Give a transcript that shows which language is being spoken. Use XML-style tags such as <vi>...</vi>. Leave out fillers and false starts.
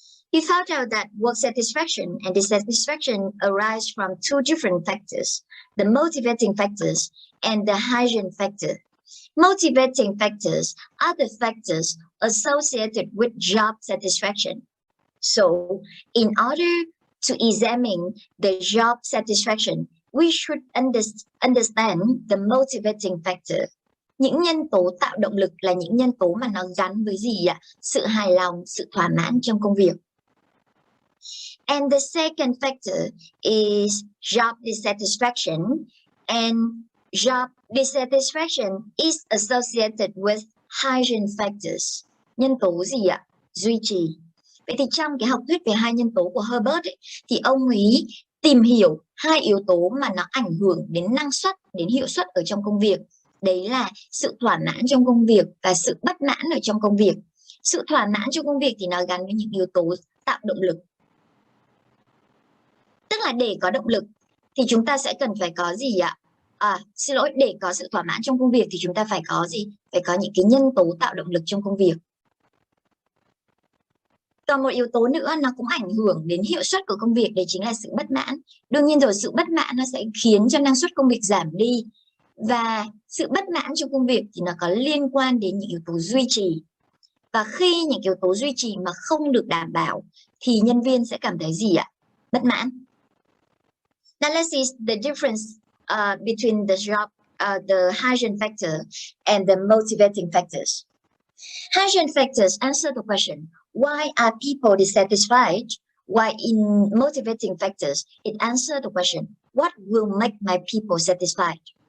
<en>He found out that work satisfaction and dissatisfaction arise from two different factors, the motivating factors and the hygiene factor. Motivating factors are the factors associated with job satisfaction. So, in order to examine the job satisfaction, we should understand the motivating factor.</en> <vi>Những nhân tố tạo động lực là những nhân tố mà nó gắn với gì ạ? Sự hài lòng, sự thỏa mãn trong công việc.</vi> <en>And the second factor is job dissatisfaction, and job dissatisfaction is associated with hygiene factors.</en> <vi>Nhân tố gì ạ? Duy trì. Vậy thì trong cái học thuyết về hai nhân tố của Herbert ấy, thì ông ấy tìm hiểu hai yếu tố mà nó ảnh hưởng đến năng suất, đến hiệu suất ở trong công việc. Đấy là sự thỏa mãn trong công việc và sự bất mãn ở trong công việc. Sự thỏa mãn trong công việc thì nó gắn với những yếu tố tạo động lực. Tức là để có động lực thì chúng ta sẽ cần phải có gì ạ? Xin lỗi, để có sự thỏa mãn trong công việc thì chúng ta phải có gì? Phải có những cái nhân tố tạo động lực trong công việc. Còn một yếu tố nữa nó cũng ảnh hưởng đến hiệu suất của công việc, đấy chính là sự bất mãn. Đương nhiên rồi, sự bất mãn nó sẽ khiến cho năng suất công việc giảm đi. Và sự bất mãn trong công việc thì nó có liên quan đến những yếu tố duy trì. Và khi những yếu tố duy trì mà không được đảm bảo thì nhân viên sẽ cảm thấy gì ạ? Bất mãn.</vi> <en>Now let's see the difference between the job, the hygiene factor and the motivating factors. Hygiene factors answer the question, why are people dissatisfied? While in motivating factors, it answers the question, what will make my people satisfied?</en>